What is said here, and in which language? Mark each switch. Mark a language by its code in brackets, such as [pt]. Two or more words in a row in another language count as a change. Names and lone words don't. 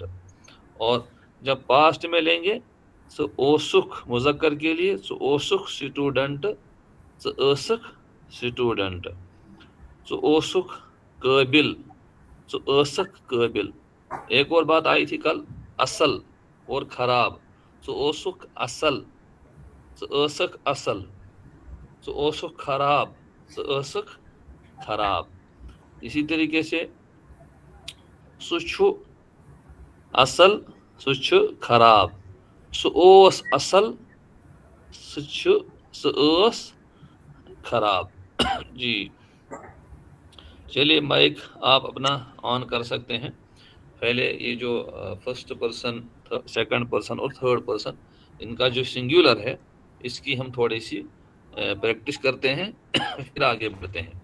[ur] اور جب پاسٹ میں لیں گے [ks] سو اوسک، [ur] مذکر کے لیے [ks] سو اوسک سٹوڈنٹ، سو اوسک سٹوڈنٹ، سو اوسک قابل، سو اوسک قابل۔ [ur] ایک اور بات آئی تھی کل، اصل اور خراب، [ks] سو اوسک اصل، سو اوسک اصل، سو اوسک خراب، سو اوسک خراب۔ [ur] اسی طریقے سے [ks] سو چھو اصل، سو چھو خراب، سو اوس اصل، سو اوس خراب۔ [ur] جی چلیے مائک آپ اپنا آن کر سکتے ہیں۔ پہلے یہ جو [en] first person, second person [ur] اور [en] third person, [ur] ان کا جو سنگولر ہے اس کی ہم تھوڑی سی پریکٹس کرتے ہیں، پھر آگے بڑھتے ہیں۔